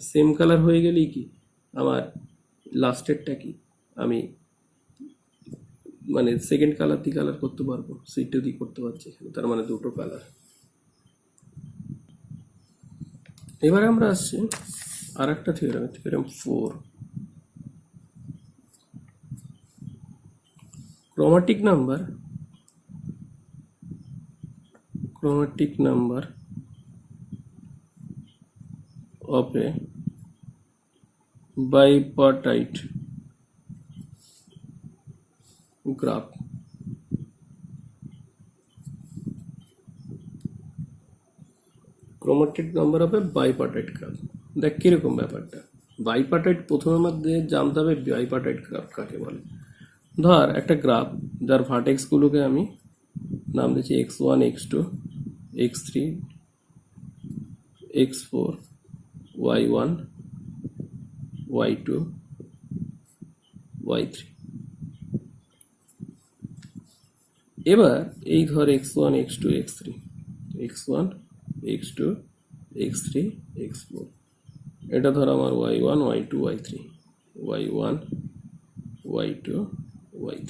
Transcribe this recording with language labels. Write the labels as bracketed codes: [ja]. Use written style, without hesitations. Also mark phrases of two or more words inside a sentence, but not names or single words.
[en] same colour [bn] হয়ে গেলেই কি আমার লাস্টেরটা কি আমি মানে [en] second colour [bn] দিয়ে কালার করতে পারবো, C2 দিয়ে করতে পারছি এখানে, তার মানে দুটো কালার। এবারে আমরা আসছি আর একটা থিওরেম, থিওরেম 4। [en] chromatic number of a bipartite graph. Chromatic number of a bipartite graph. [bn] দেখ কিরকম ব্যাপারটা, বাইপার্টাইট প্রথমে আমাদের জানতে হবে [en] bipartite graph [bn] কাকে বলে। ধর একটা গ্রাফ যার ভার্টেক্স গুলোকে আমি নাম দিচ্ছি x1 x2 x3 x4 y1 y2 y3। এবার এই ধর x1 x2 x3 x1 x2 x3 x4, এটা ধর আমার y1 y2 y3 y1 y2 y3।